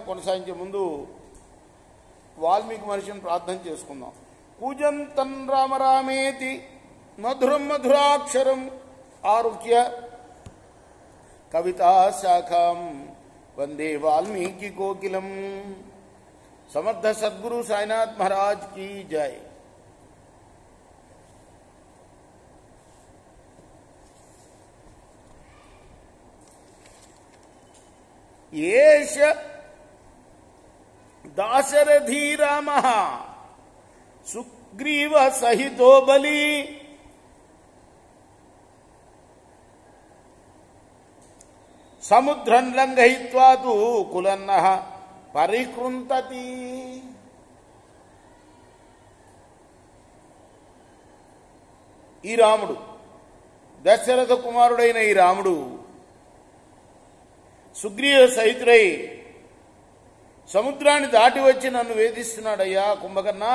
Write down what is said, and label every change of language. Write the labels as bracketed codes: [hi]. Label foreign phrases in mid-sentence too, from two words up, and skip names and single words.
[te] కొనసాగించే ముందు వాల్మీకి మహర్షిని ప్రార్థన చేసుకుందాం. [sa] కూజంతం రామ రామేతి మధురం మధురాక్షరం ఆరుహ్య కవితా శాఖం వందే వాల్మీకి కోకిలం. [hi] समर्थ सद्गुरु साईनाथ महाराज की जय. [sa] येष दाशरथी रामः सुग्रीव सहितो बली समुद्रं लंघयित्वा तु कुलन्नः పరికృంతతి. [te] ఈ రాముడు, దశరథ కుమారుడైన ఈ రాముడు సుగ్రీవ సహితుడై సముద్రాన్ని దాటి వచ్చి నన్ను వేధిస్తున్నాడయ్యా కుంభకర్ణ.